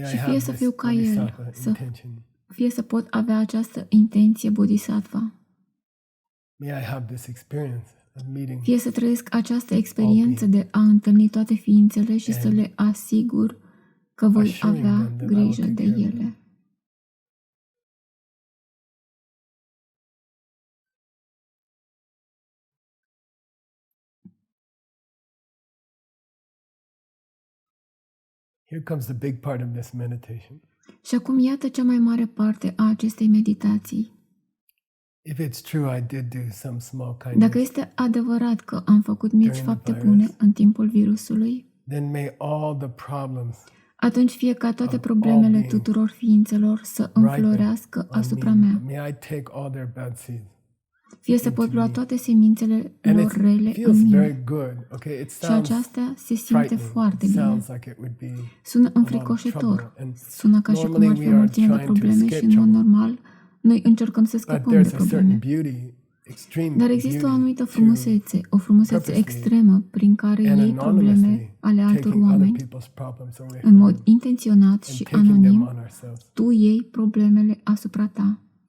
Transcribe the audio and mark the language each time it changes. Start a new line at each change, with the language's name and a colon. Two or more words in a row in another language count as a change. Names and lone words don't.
Romanian: Și
English: have
Romanian: fie să
English: this
Romanian: fiu ca el, bodhisattva să
English: intention.
Romanian: fie să pot avea această intenție bodhisattva,
English: May I have this experience of meeting
Romanian: fie să trăiesc această experiență de a întâlni toate ființele și să le asigur că voi
English: assuring
Romanian: avea
English: them that I will
Romanian: grijă
English: take
Romanian: de
English: care of them.
Romanian: ele.
English: Here comes the big part of this meditation.
Romanian: Și acum iată cea mai mare parte a acestei meditații.
English: If it's true I did do some small
Romanian: Dacă
English: kindness,
Romanian: este adevărat că am făcut mici
English: During the
Romanian: fapte
English: virus.
Romanian: bune în timpul virusului,
English: then may all the problems
Romanian: atunci fie ca toate
English: of
Romanian: problemele
English: all beings
Romanian: tuturor ființelor să
English: ripen
Romanian: înflorească
English: on
Romanian: asupra
English: me.
Romanian: mea,
English: May I take all their bad seeds.
Romanian: fie să pot lua toate semințele
English: And
Romanian: lor rele
English: it feels
Romanian: în mine.
English: very good. Okay, it
Romanian: Și
English: sounds
Romanian: aceasta se simte
English: frightening.
Romanian: foarte
English: It
Romanian: bine.
English: sounds like it would be
Romanian: Sună
English: a lot of
Romanian: înfricoșător.
English: trouble. And
Romanian: Sună ca și cum
English: normally
Romanian: ar fi
English: we
Romanian: o
English: are
Romanian: mulțime de
English: trying to
Romanian: probleme
English: escape
Romanian: și, în mod
English: trouble.
Romanian: normal, noi încercăm să
English: But
Romanian: scăpăm
English: there's
Romanian: de
English: a certain
Romanian: probleme.
English: beauty
Romanian: Dar există o anumită frumusețe, o frumusețe extremă prin care iei probleme ale altor oameni, în mod intenționat și anonim, tu iei problemele asupra ta.